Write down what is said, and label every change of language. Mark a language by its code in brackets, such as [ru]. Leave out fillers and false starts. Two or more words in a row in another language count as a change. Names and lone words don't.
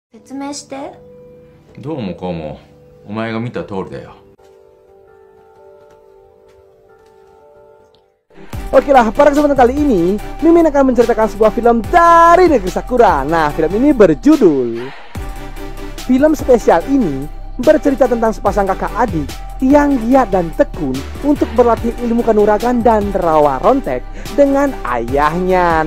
[ja] 説明して。どうもこうもお前が見た通りだよ。 [id] Oke lah, para kesempatan kali ini Mimin akan menceritakan sebuah film dari negeri Sakura. Nah, film ini berjudul. Film spesial ini bercerita tentang sepasang kakak adik yang giat dan tekun untuk berlatih ilmu kanuragan dan rawa rontek dengan ayahnya.